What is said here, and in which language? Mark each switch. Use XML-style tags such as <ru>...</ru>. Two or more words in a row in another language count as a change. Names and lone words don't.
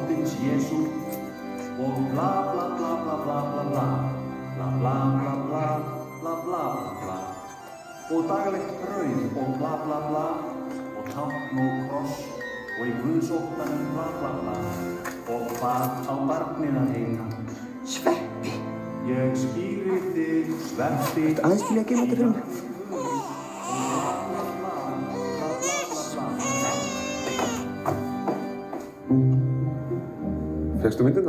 <is>Guðs Jesú og bla bla bla bla bla bla bla bla bla bla bla bla bla bla og daglegt brauð og bla bla bla og tákn og kross og í Guðsóttanum bla bla bla og hvað á barnið að heita? Sveppi. Ég skýri þig, Sveppi. Aðeins til ég að geyma þetta fyrir mig. Fékkstu myndirnar?</is>